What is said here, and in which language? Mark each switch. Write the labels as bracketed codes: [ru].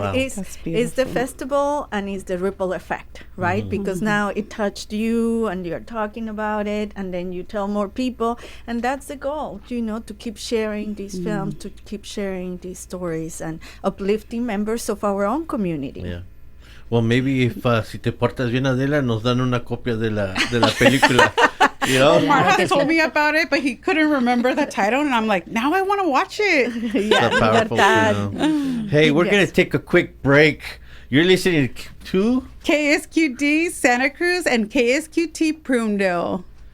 [en] That is the festival, and is the ripple effect, right? Because now it touched you, and you're talking about it, and then you tell more people, and that's the goal, to keep sharing these films, to keep sharing these stories, and uplifting members of our own community. Yeah. Well, maybe if [es] si te portas bien, Adela, nos dan una copia de la película. [en] Omar had told me about it, but he couldn't remember the title, and I'm like, now I want to watch it. Yeah, It's a powerful film. Hey, we're going to take a quick break. You're listening to KSQD Santa Cruz and KSQT Prunedale.